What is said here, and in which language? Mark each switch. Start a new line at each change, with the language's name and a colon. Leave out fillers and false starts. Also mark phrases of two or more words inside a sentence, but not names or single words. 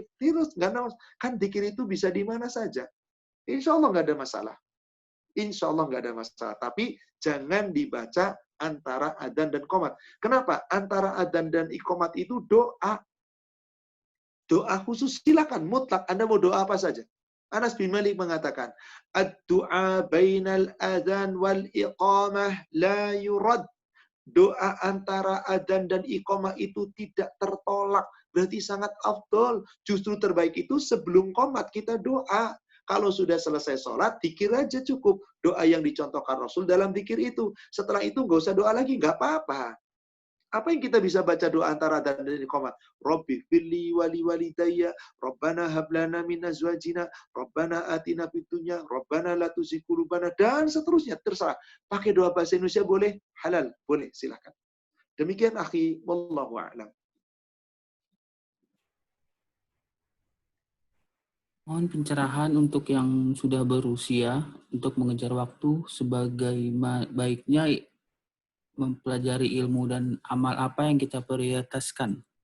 Indonesian: Terus, kan zikir itu bisa di mana saja.
Arabic: إن شاء الله
Indonesian: nggak ada masalah.
Arabic: إن شاء الله
Indonesian: nggak ada masalah. Tapi jangan dibaca antara adzan dan iqamat. Kenapa? Antara adzan dan iqamat itu doa. Doa khusus silakan, mutlak. Anda mau doa apa saja. Anas bin Malik mengatakan,
Arabic: الدعاء بين الأذان والإقامة لا يرد.
Indonesian: Doa antara adzan dan iqamah itu tidak tertolak. Berarti sangat afdol. Justru terbaik itu sebelum qomat kita doa. Kalau sudah selesai sholat, zikir aja cukup. Doa yang dicontohkan Rasul dalam zikir itu. Setelah itu nggak usah doa lagi, nggak apa-apa. Apa yang kita bisa baca doa antara adzan dan iqamah?
Arabic: رب اغفر لي ولوالدي، ربنا هب لنا من أزواجنا، ربنا آتنا في الدنيا، ربنا لا تزغ قلوبنا,
Indonesian: dan seterusnya. Terserah. Pakai doa bahasa Indonesia boleh? Halal? Boleh, silakan. Demikian akhi,
Arabic: والله أعلم.
Indonesian: Mohon pencerahan untuk yang sudah berusia untuk mengejar waktu sebagai baiknya mempelajari ilmu dan amal apa yang kita prioritaskan.